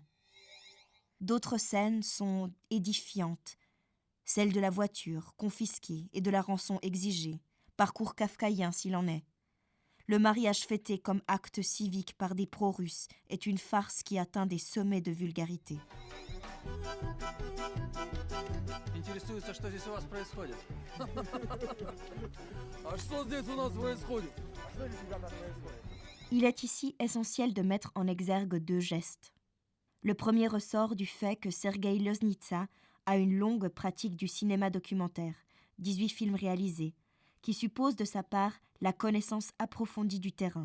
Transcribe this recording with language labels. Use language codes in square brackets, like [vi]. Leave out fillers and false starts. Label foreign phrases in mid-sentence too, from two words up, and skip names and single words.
[fr] D'autres scènes sont édifiantes. Celle de la voiture confisquée et de la rançon exigée, parcours kafkaïen s'il en est. Le mariage fêté comme acte civique par des pro-russes est une farce qui atteint des sommets de vulgarité. [ru] Интересуется, что здесь у вас происходит. А что здесь у нас происходит? [fr] Il est ici essentiel de mettre en exergue 2 gestes. Le premier ressort du fait que Sergueï Loznitsa a une longue pratique du cinéma documentaire, 18 films réalisés, qui suppose de sa part la connaissance approfondie du terrain.